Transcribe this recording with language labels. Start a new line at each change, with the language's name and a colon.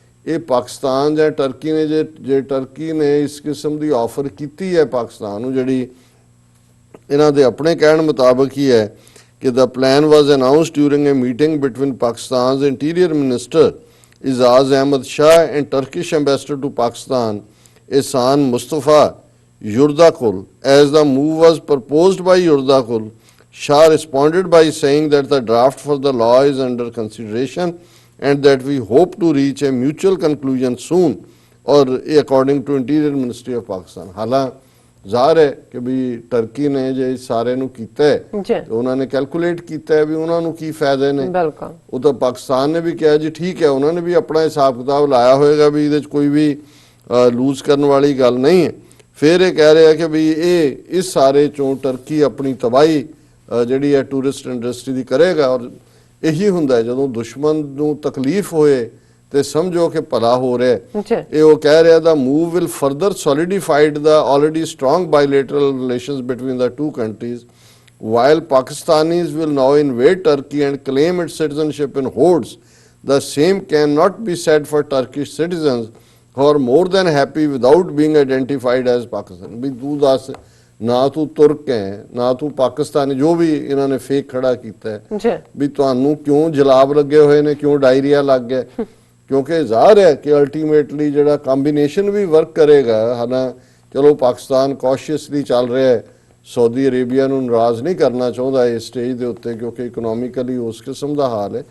Punjabi: ਇਹ ਪਾਕਿਸਤਾਨ ਜਾਂ ਟਰਕੀ ਨੇ ਜੇ ਟਰਕੀ ਨੇ ਇਸ ਕਿਸਮ ਦੀ ਆਫਰ ਕੀਤੀ ਹੈ ਪਾਕਿਸਤਾਨ ਨੂੰ, ਜਿਹੜੀ ਇਹਨਾਂ ਦੇ ਆਪਣੇ ਕਹਿਣ ਮੁਤਾਬਕ ਹੀ ਹੈ ਕਿ
English: the plan was announced during a meeting between Pakistan's Interior Minister Izaz Ahmed Shah and Turkish Ambassador to Pakistan Ehsan Mustafa Yurdakul, as the move was proposed by Yurdakul, Shah responded by saying that the draft for the law is under consideration and that we hope to reach a mutual conclusion soon, or according to Interior Ministry of Pakistan.
Punjabi: ਹਾਲਾਂ ਜ਼ਾਹਰ ਹੈ ਕਿ ਵੀ turkey ਨੇ ਜੇ ਸਾਰੇ ਨੂੰ ਕੀਤਾ ਹੈ ਜੀ ਤੇ ਉਹਨਾਂ ਨੇ ਕੈਲਕੂਲੇਟ ਕੀਤਾ ਹੈ ਵੀ ਉਹਨਾਂ ਨੂੰ ਕੀ ਫਾਇਦੇ ਨੇ। ਬਿਲਕੁਲ ਉਹ ਤਾਂ ਪਾਕਿਸਤਾਨ ਨੇ ਵੀ ਕਿਹਾ ਜੀ ਠੀਕ ਹੈ, ਉਹਨਾਂ ਨੇ ਵੀ ਆਪਣਾ ਹਿਸਾਬ ਕਿਤਾਬ ਲਾਇਆ ਹੋਏਗਾ ਵੀ ਇਹਦੇ 'ਚ ਕੋਈ ਵੀ ਲੂਜ਼ ਕਰਨ ਵਾਲੀ ਗੱਲ ਨਹੀਂ ਹੈ। ਫਿਰ ਇਹ ਕਹਿ ਰਿਹਾ ਕਿ ਵੀ ਇਹ ਇਸ ਸਾਰੇ ਚੋਂ ਟਰਕੀ ਆਪਣੀ ਤਬਾਹੀ ਜਿਹੜੀ ਹੈ ਟੂਰਿਸਟ ਇੰਡਸਟਰੀ ਦੀ ਕਰੇਗਾ। ਔਰ ਇਹੀ ਹੁੰਦਾ ਹੈ ਜਦੋਂ ਦੁਸ਼ਮਣ ਨੂੰ ਤਕਲੀਫ ਹੋਏ ਤੇ ਸਮਝੋ ਕਿ ਭਲਾ ਹੋ ਰਿਹਾ ਹੈ। ਜੀ ਇਹ ਉਹ ਕਹਿ ਰਿਹਾ
English: The move will further solidified the already strong bilateral relations between the two countries, while Pakistanis will now invade Turkey and claim its citizenship in hordes. The same cannot be said for Turkish citizens who are more than happy without being identified as Pakistan.
Punjabi: ਵੀ ਤੂੰ ਦੱਸ, ਨਾ ਤੂੰ ਤੁਰਕ ਹੈ ਨਾ ਤੂੰ ਪਾਕਿਸਤਾਨੀ, ਜੋ ਵੀ ਇਹਨਾਂ ਨੇ ਫੇਕ ਖੜਾ ਕੀਤਾ ਹੈ, ਜੀ ਵੀ ਤੁਹਾਨੂੰ ਕਿਉਂ ਜਲਾਬ ਲੱਗੇ ਹੋਏ ਨੇ, ਕਿਉਂ ਡਾਇਰੀਆ ਲੱਗ ਗਿਆ? ਕਿਉਂਕਿ ਜ਼ਾਹਰ ਹੈ ਕਿ ਅਲਟੀਮੇਟਲੀ ਜਿਹੜਾ ਕੰਬੀਨੇਸ਼ਨ ਵੀ ਵਰਕ ਕਰੇਗਾ। ਹਾਲਾਂ ਚਲੋ ਪਾਕਿਸਤਾਨ ਕੌਸ਼ੀਅਸਲੀ ਚੱਲ ਰਿਹਾ ਹੈ, ਸਾਊਦੀ ਅਰੇਬੀਆ ਨੂੰ ਨਾਰਾਜ਼ ਨਹੀਂ ਕਰਨਾ ਚਾਹੁੰਦਾ ਇਸ ਸਟੇਜ ਦੇ ਉੱਤੇ ਕਿਉਂਕਿ ਇਕਨੋਮਿਕਲੀ ਉਸ ਕਿਸਮ ਦਾ ਹਾਲ ਹੈ।